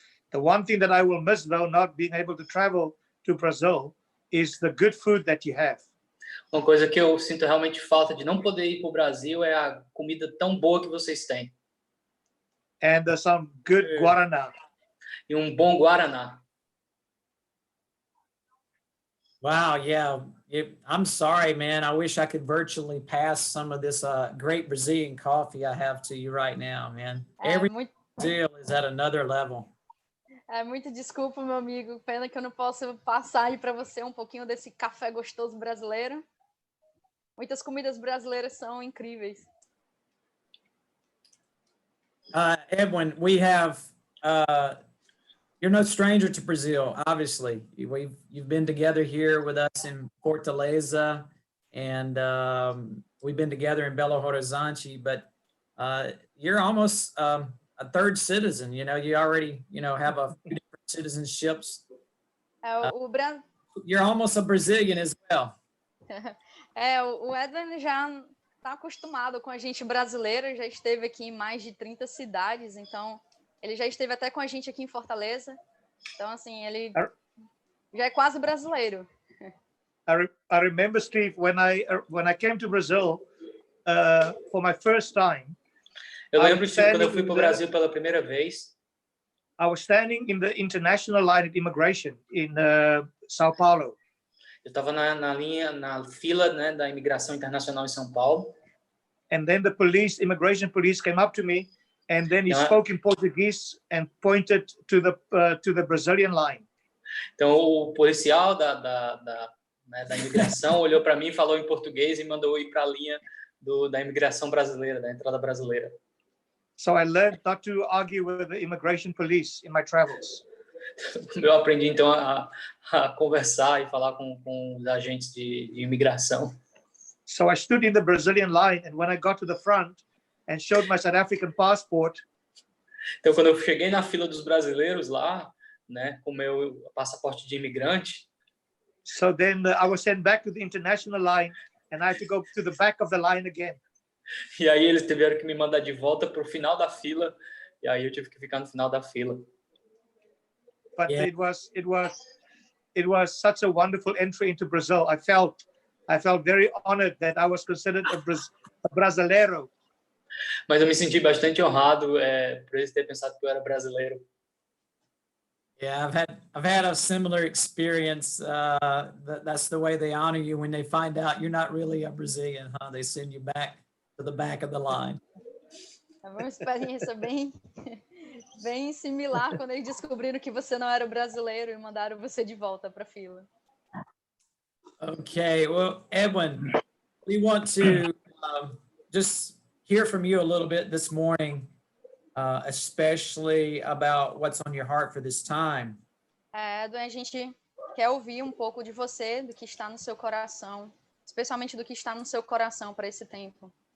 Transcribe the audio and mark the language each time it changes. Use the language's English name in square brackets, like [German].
[English] The one thing that I will miss, though, not being able to travel to Brazil, is the good food that you have. [Portuguese] Uma coisa que eu sinto realmente falta de não poder ir para o Brasil é a comida tão boa que vocês têm. [English] And some good guaraná. [Portuguese] E bom guaraná. [English] Wow, yeah. I'm sorry, man. I wish I could virtually pass some of this great Brazilian coffee I have to you right now, man. Every Brazil is at another level. [Portuguese] Muito desculpa, meu amigo. Pena que eu não posso passar aí para você um pouquinho desse café gostoso brasileiro. Muitas comidas brasileiras são incríveis. [English] Edwin, we have you're no stranger to Brazil, obviously. You've been together here with us in Fortaleza, and we've been together in Belo Horizonte, but you're almost a third citizen. You already, have a few different citizenships. You're almost a Brazilian as well. [Portuguese] O Edwin já está acostumado com a gente brasileiro, já esteve aqui em mais de 30 cidades, então ele já esteve até com a gente aqui em Fortaleza. Então, assim, ele já é quase brasileiro. [English] I remember, Steve, when I came to Brazil for my first time. [Portuguese] Eu lembro, Steve, quando eu fui para o Brasil pela primeira vez. [English] I was standing in the international line of immigration in São Paulo. [Portuguese] Eu estava na fila, né, da imigração internacional em São Paulo. [English] And then the immigration police came up to me, and then he spoke in Portuguese and pointed to the Brazilian line. [Portuguese] Então o policial da imigração olhou para mim, falou em português e mandou ir para a linha da imigração brasileira, da entrada brasileira. [English] So I learned not to argue with the immigration police in my travels. [Portuguese] Eu aprendi então a conversar e falar com os agentes de imigração. [English] So I stood in the Brazilian line, and when I got to the front and showed my South African passport. [Portuguese] Então quando eu cheguei na fila dos brasileiros lá, né, com meu passaporte de imigrante. [English] So then I was sent back to the international line, and I had to go to the back of the line again. [Portuguese] E aí eles tiveram que me mandar de volta para o final da fila, e aí eu tive que ficar no final da fila. [English] But it was such a wonderful entry into Brazil. I felt very honored that I was considered a brasileiro. [Portuguese] Mas eu me senti bastante honrado por eles terem pensado que eu era brasileiro. [English] Yeah, I've had a similar experience. That's the way they honor you when they find out you're not really a Brazilian, huh? They send you back to the back of the line. [Portuguese] É uma experiência bem bem similar quando eles descobriram que você não era brasileiro e mandaram você de volta para a fila. [English] Okay, well, Edwin, we want to just hear from you a little bit this morning, especially about what's on your heart for this time. [Portuguese] Edwin, a gente quer ouvir um pouco de você, do que está no seu coração, especialmente do que está no seu coração para esse tempo.